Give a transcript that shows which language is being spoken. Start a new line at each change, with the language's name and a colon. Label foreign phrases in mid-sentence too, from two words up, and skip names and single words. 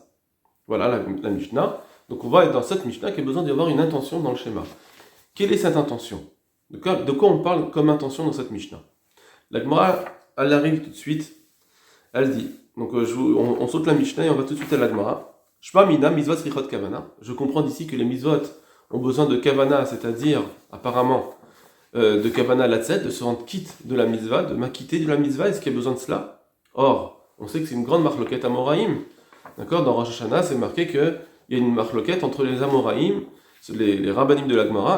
French: Voilà la Mishnah. Donc on va être dans cette Mishnah qui a besoin d'y avoir une intention dans le schéma. Quelle est cette intention? De quoi on parle comme intention dans cette Mishnah? La Gemara, elle arrive tout de suite. Elle dit, donc on saute la Mishnah et on va tout de suite à la Gemara.
Hebrew: שמע מינה מצוות צריכות כוונה.
French: Je comprends d'ici que les mizvot ont besoin de kavana, c'est-à-dire apparemment de
Hebrew: כוונה לצאת,
French: de se rendre quitte de la mizvah, de m'acquitter de la mizvah. Est-ce qu'il y a besoin de cela? Or, on sait que c'est une grande marloquette amoraïm. D'accord, dans Rosh Hashanah, c'est marqué qu'il y a une marloquette entre les Amoraïm, les rabbanim de la Gemara.